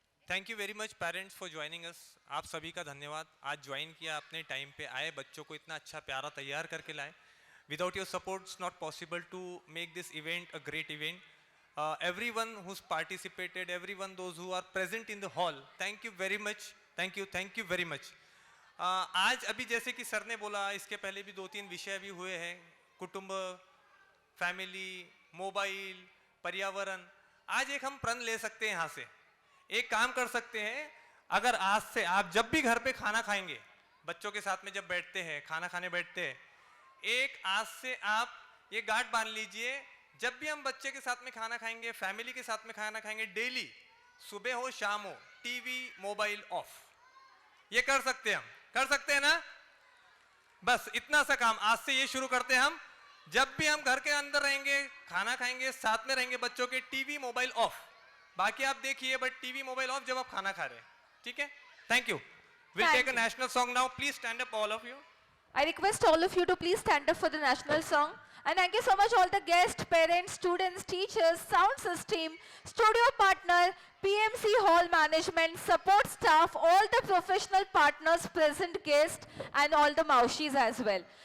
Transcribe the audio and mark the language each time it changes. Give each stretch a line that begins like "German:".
English: Thank you very much parents for joining us.
Hindi: आप सभी का धन्यवाद. आज ज्वाइन किया, अपने टाइम पे आए, बच्चों को इतना अच्छा प्यारा तैयार करके लाए.
English: Without your support it's not possible to make this event a great event. Everyone who's participated, everyone those who are present in the hall, thank you very much. Thank you very much.
Hindi: आज अभी जैसे कि sir ने बोला, इसके पहले भी 2-3 विषय भी हुए हैं, कुटुंब, फैमिली, मोबाइल, पर्यावरण. आज एक हम प्रण ले सकते हैं यहाँ से. एक काम कर सकते हैं, अगर आज से आप जब भी घर पे खाना खाएंगे, बच्चों के साथ में जब बैठते हैं, खाना खाने बैठते हैं, एक आज से आप ये गांठ बांध लीजिए, जब भी हम बच्चे के साथ में खाना खाएंगे, फैमिली के साथ में खाना खाएंगे, डेली सुबह हो शाम हो, टीवी मोबाइल ऑफ. ये कर सकते हैं ना. बस इतना सा काम आज से ये शुरू करते हैं हम. जब भी हम घर के अंदर रहेंगे, खाना खाएंगे, साथ में रहेंगे बच्चों के, टीवी मोबाइल ऑफ. बाकी आप देखिए, बट टीवी मोबाइल ऑफ जब आप खाना खा रहे हैं. ठीक है.
English: Thank you. Will Thank take a national song now. Please stand up all of you. I request all of you to please stand up for the national song. And thank you so much all the guests, parents, students, teachers, sound system, studio partner, PMC hall management, support staff, all the professional partners, present guests, and all the maushis as well.